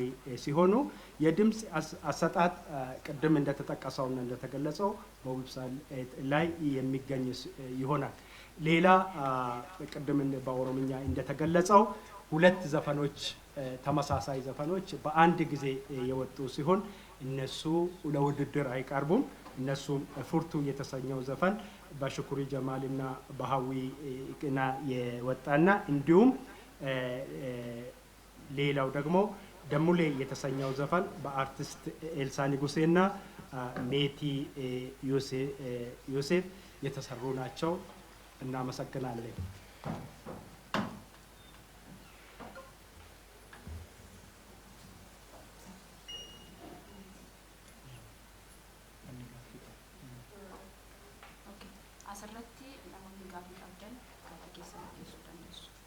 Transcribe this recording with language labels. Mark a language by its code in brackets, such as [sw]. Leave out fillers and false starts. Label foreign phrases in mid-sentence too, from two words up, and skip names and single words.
[am] ሲሆኑ የድምጽ አሰጣጥ ቅድም እንደተጠቀሰውና እንደተገለጸው በዌብሳይት ላይ የሚገኝ ይሆናል። ሌላ ቅድም በኦሮምኛ እንደተገለጸው 2 ዘፈኖች ተመሳሳይ ዘፈኖች በአንድ ጊዜ የወጡ ሲሆን እነሱ ለውድድር አይቀርቡም። እነሱም ፉርቱ የተሰኘው ዘፈን በሽኩሪ ጀማልና በሀዊ ቅና የወጣና እንዲሁም ሌላው ደግሞ ደሙሌ የተሰኘው ዘፈን በአርቲስት ኤልሳ ንጉሴና ሜቲ ዮሴፍ የተሰሩ ናቸው። እናመሰግናለን። [om] asirratti namoonni gaaffii qabdan gaaffii keessan dhiyeessuu dandeessu.